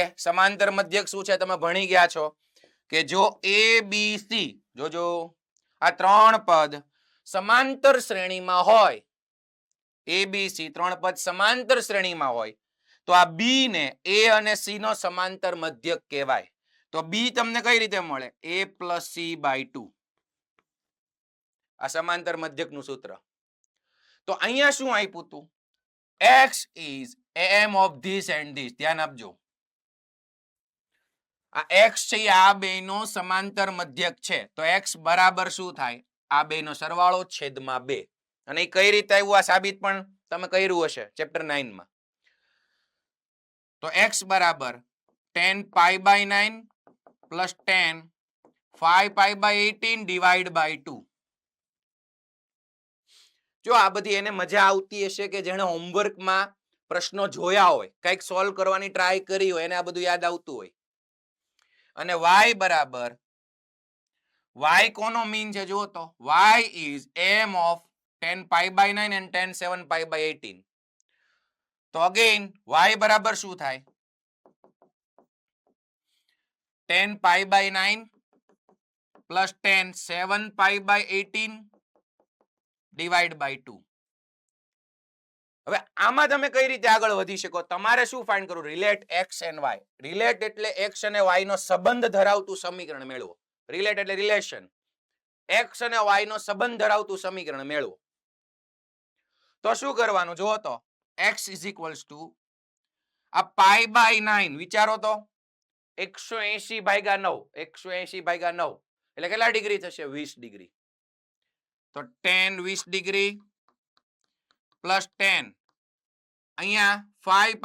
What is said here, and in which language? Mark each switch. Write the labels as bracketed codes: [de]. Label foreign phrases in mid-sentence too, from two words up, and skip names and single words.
[gu] સમાંતર મધ્યક શું છે તમે ભણી ગયા છો કે જો a b c જોજો આ ત્રણ પદ સમાંતર શ્રેણીમાં હોય, a b c ત્રણ પદ સમાંતર શ્રેણીમાં હોય તો આ b ને a અને c નો સમાંતર મધ્યક કહેવાય. તો b તમને કઈ રીતે મળે? [en] a plus c by 2. [gu] આ સમાંતર મધ્યકનું સૂત્ર. તો અહીંયા શું આપ્યું હતું? [en] x is am of this and this. [gu] ધ્યાન આપજો. આ x છે એ આ બેનો સમાંતર મધ્યક છે તો x બરાબર શું થાય આ બેનો સરવાળો છેદમાં 2 અને એ કઈ રીતે આવ્યું આ સાબિત પણ તમે કર્યું હશે ચેપ્ટર 9 માં તો x બરાબર 10 [en] pi by 9 plus 10 5 pi by 18 divide by 2 [gu] જો આ બધી એને મજા આવતી હશે કે જેણે હોમવર્કમાં પ્રશ્નો જોયા હોય કંઈક સોલ્વ કરવાની ટ્રાય કરી હોય એને આ બધું યાદ આવતું હોય અને y બરાબર y કોનો મીન છે જુઓ તો [en] y is m of 10 pi by 9 and 10 7 pi by 18 [gu] તો અગેન y બરાબર શું થાય [en] 10 pi by 9 plus 10 7 pi by 18 divide by 2 [gu] હવે આમાં તમે કઈ રીતે આગળ વધી શકો તમારે શું ફાઇન્ડ કરવું [en] relate x and y [gu] રિલેટ એટલે x અને y નો સંબંધ ધરાવતું સમીકરણ મેળવો રિલેટ એટલે રિલેશન x અને y નો સંબંધ ધરાવતું સમીકરણ મેળવો તો શું કરવાનું જુઓ તો [en] x is equals to [gu] આ [en] pi by 9 [gu] વિચારો તો 180 ભાગ્યા 9 180 ભાગ્યા 9 એટલે કેટલા ડિગ્રી થશે 20 ડિગ્રી તો 10 20 [en] degree plus [gu] 10 અહીંયા 5